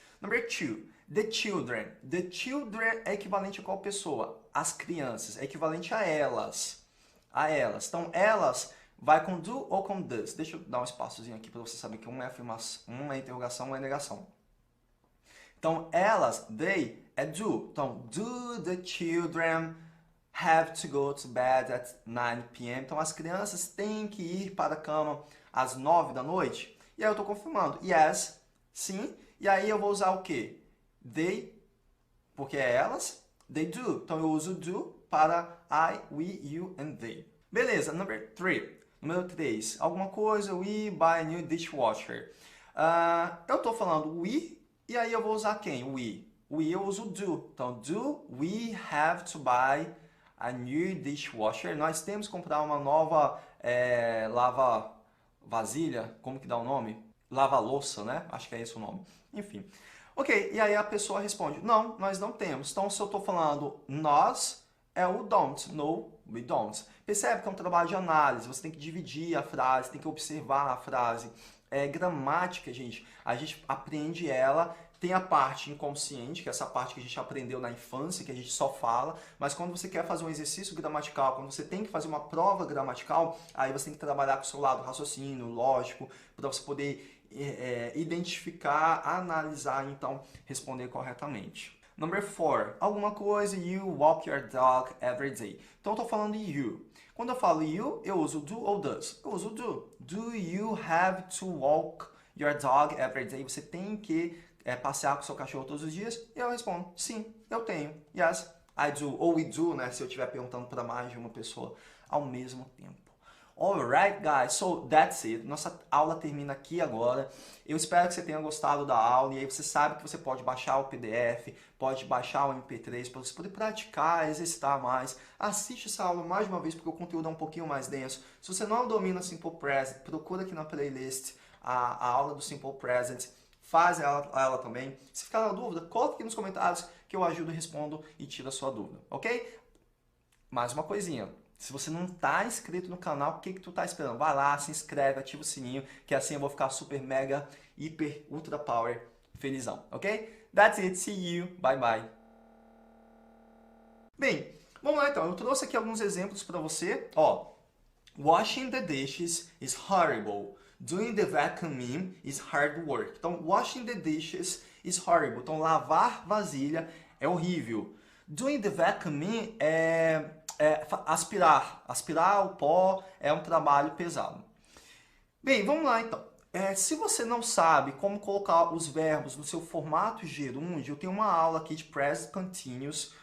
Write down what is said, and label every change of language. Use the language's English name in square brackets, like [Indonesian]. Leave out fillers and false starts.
[English] Number 2, the children. The children [Portuguese] é equivalente a qual pessoa? As crianças, é equivalente a elas. A elas. Então, elas vai com do ou com does. Deixa eu dar um espaçozinho aqui para você saber que uma é afirmação, uma é interrogação, uma é negação. Então, elas, they, é do. [English] Então, do the children have to go to bed at 9 p.m. [Portuguese] Então, as crianças têm que ir para a cama às 9 da noite. E aí eu estou confirmando. Yes, sim. E aí eu vou usar o quê? They, porque é elas. They do. Então, eu uso do para I, we, you and they. Beleza, number 3. Número 3. Alguma coisa, [English] we buy a new dishwasher. [Portuguese] Eu estou falando we. E aí eu vou usar quem? We. We eu uso do. [English] Então, do we have to buy a new dishwasher? [Portuguese] Nós temos que comprar uma nova lava-vasilha. Como que dá o nome? Lava-louça, né? Acho que é esse o nome. Enfim. Ok, e aí a pessoa responde, não, nós não temos. Então, se eu estou falando nós, é o don't. [English] No, we don't. [Portuguese] Percebe que é um trabalho de análise, você tem que dividir a frase, tem que observar a frase. É gramática, gente. A gente aprende ela, tem a parte inconsciente, que é essa parte que a gente aprendeu na infância, que a gente só fala, mas quando você quer fazer um exercício gramatical, quando você tem que fazer uma prova gramatical, aí você tem que trabalhar com o seu lado raciocínio, lógico, para você poder identificar, analisar e então responder corretamente. [English] Number 4, [Portuguese] alguma coisa, [English] you walk your dog every day. [Portuguese] Então eu estou falando you. Quando eu falo you, eu uso do ou does? Eu uso do. [English] Do you have to walk your dog every day? [Portuguese] Você tem que passear com o seu cachorro todos os dias? E eu respondo, sim, eu tenho. [English] Yes, I do. [Portuguese] Ou we do, né? Se eu estiver perguntando para mais de uma pessoa ao mesmo tempo. [English] Alright, guys, so that's it. [Portuguese] Nossa aula termina aqui agora. Eu espero que você tenha gostado da aula. E aí você sabe que você pode baixar o PDF, pode baixar o MP3 para você poder praticar, exercitar mais. Assiste essa aula mais de uma vez porque o conteúdo é um pouquinho mais denso. Se você não domina Simple Present, procura aqui na playlist a aula do Simple Present. Faz ela também. Se ficar na dúvida, coloque aqui nos comentários que eu ajudo, respondo e tiro a sua dúvida, ok? Mais uma coisinha. Se você não está inscrito no canal, o que tu está esperando? Vai lá, se inscreve, ativa o sininho, que assim eu vou ficar super, mega, hiper, ultra power felizão, ok? [English] That's it, see you, bye bye. [Portuguese] Bem, vamos lá então, eu trouxe aqui alguns exemplos para você. [English] Ó, washing the dishes is horrible. Doing the vacuuming is hard work. Então, washing the dishes is horrible. [Portuguese] Então, lavar vasilha é horrível. [English] Doing the vacuuming [Portuguese] aspirar. Aspirar o pó é um trabalho pesado. Bem, vamos lá então. Se você não sabe como colocar os verbos no seu formato gerúndio, eu tenho uma aula aqui de Present Continuous.